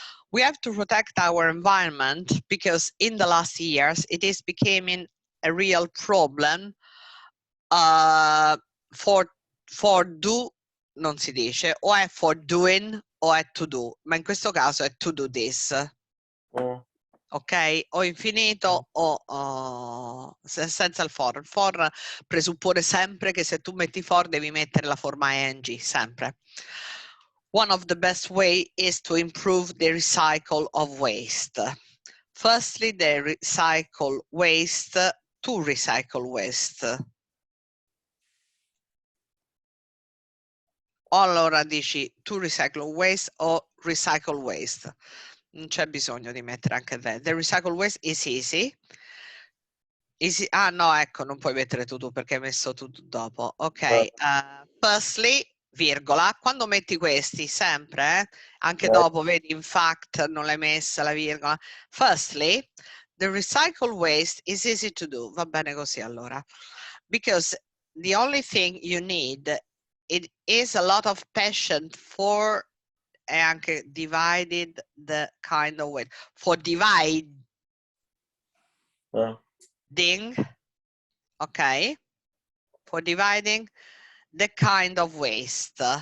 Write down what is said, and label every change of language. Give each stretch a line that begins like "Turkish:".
English: We have to protect our environment because in the last years it is becoming a real problem for do
Italian: non si dice, o è for doing o è to do, ma in questo caso è
English: to do this. Ok?
Italian: O infinito o senza il for. Il for presuppone sempre che se tu metti for devi mettere la forma ing, sempre.
English: One of the best way is to improve the recycle of waste. Firstly, the recycle waste to recycle waste.
Italian: Allora dici
English: to recycle waste
Italian: o recycle waste. Non c'è bisogno di mettere anche that.
English: The recycle waste is easy.
Italian: Ah no, ecco, non puoi mettere tu perché hai messo tu dopo. Ok, firstly, virgola, quando metti questi, sempre, anche dopo, vedi, in fact, non l'hai messa la virgola.
English: Firstly, the recycle waste is easy to do.
Italian: Va bene così allora.
English: Because the only thing you need, it is a lot of passion for, e anche divided the kind of way, for dividing, okay, for dividing the kind of waste.